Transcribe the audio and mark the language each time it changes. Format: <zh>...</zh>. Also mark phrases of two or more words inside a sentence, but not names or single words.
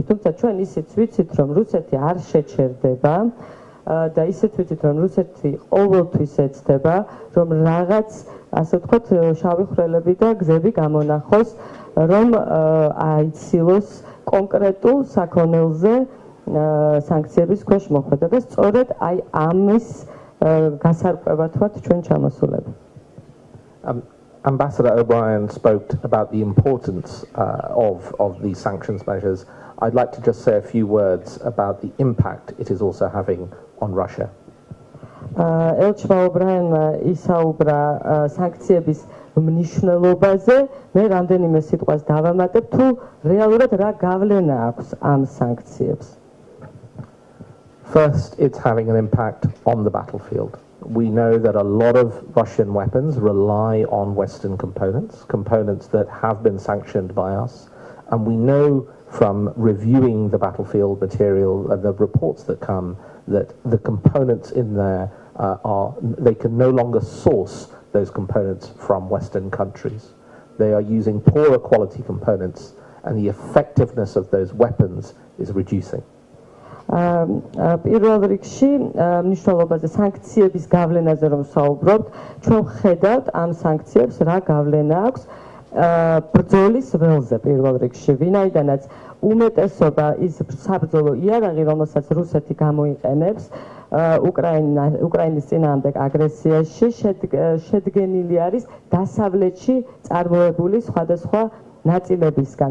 <ka>თუმცა ჩვენ ისიც ვიცით, რომ რუსეთი არ შეჩერდება და ისიც ვიცით, რომ რუსეთი ყოველთვის ეცდება, რომ რაღაც, ასე ვთქვათ, შავი ხვრელები და გზები გამონახოს, რომ აიცილოს კონკრეტულ საქონელზე სანქციების ქვეშ მოხვედა და სწორედ აი ამის გასარკვევად ვართ ჩვენ ჩამოსულები.</ka> <en>Ambassador O'Brien spoke about the importance of these sanctions measures. I'd like to just say a few words about the impact it is also having on Russia.</en> <ka>ელჩმა ობრაენმა ისაუბრა სანქციების მნიშვნელობაზე, მე რამდენიმე სიტყვას დავამატებ, თუ რეალურად რა გავლენა აქვს ამ სანქციებს.</ka> <en>First, it's having an impact on the battlefield. We know that a lot of Russian weapons rely on Western components that have been sanctioned by us. And we know from reviewing the battlefield material and the reports that come that the components in there they can no longer source those components from Western countries. They are using poorer quality components, and the effectiveness of those weapons is reducing.</en> <ka>პირველ რიგში მნიშვნელობაზე სანქციების გავლენაზე რომ საუბრობთ, ჩვენ ვხედავთ ამ სანქციებს რა გავლენა აქვს ბრძოლის ველზე პირველ რიგში, ვინაიდანაც უმეტესობა ის საბრძოლო იარაღი, რომელსაც რუსეთი გამოიყენებს უკრაინის წინააღმდეგ აგრესიაში, შედგენილი არის დასავლეთში წარმოებული სხვადასხვა ნაწილებისგან.</ka>